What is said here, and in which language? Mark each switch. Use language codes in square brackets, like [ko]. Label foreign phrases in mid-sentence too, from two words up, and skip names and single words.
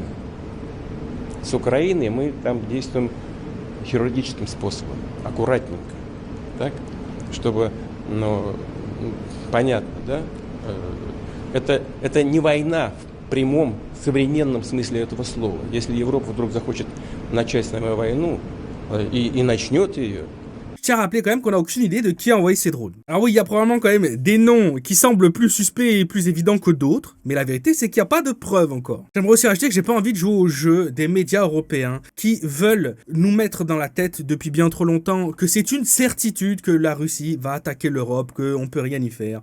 [ru] С Украиной мы там действуем хирургическим способом, аккуратненько, так? Чтобы, понятно, да? Это не война в прямом, современном смысле этого слова. Если Европа вдруг захочет начать с нами войну и начнет ее, [fr] Je tiens à rappeler quand même qu'on n'a aucune idée de qui a envoyé ces drones. Alors oui, il y a probablement quand même des noms qui semblent plus suspects et plus évidents que d'autres, mais la vérité c'est qu'il n'y a pas de preuves encore. J'aimerais aussi rajouter que j'ai pas envie de jouer au jeu des médias européens qui veulent nous mettre dans la tête depuis bien trop longtemps que c'est une certitude que la Russie va attaquer l'Europe, qu'on peut rien y faire.